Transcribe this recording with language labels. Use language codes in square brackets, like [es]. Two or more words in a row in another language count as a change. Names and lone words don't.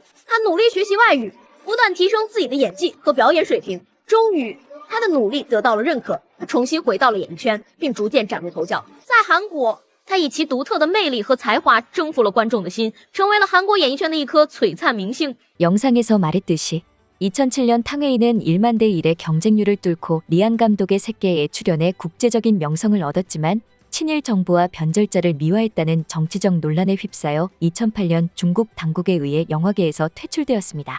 [zh] 他努力学习外语，不断提升自己的演技和表演水平。终于，他的努力得到了认可，他重新回到了演艺圈，并逐渐崭露头角。在韩国，他以其独特的魅力和才华征服了观众的心，成为了韩国演艺圈的一颗璀璨明星。 [ko] 영상에서 말했듯이 2007년 탕웨이는 1만 대 1의 경쟁률을 뚫고 리안 감독의 새끼에 출연해 국제적인 명성을 얻었지만 친일 정부와 변절자를 미화했다는 정치적 논란에 휩싸여 2008년 중국 당국에 의해 영화계에서 퇴출되었습니다.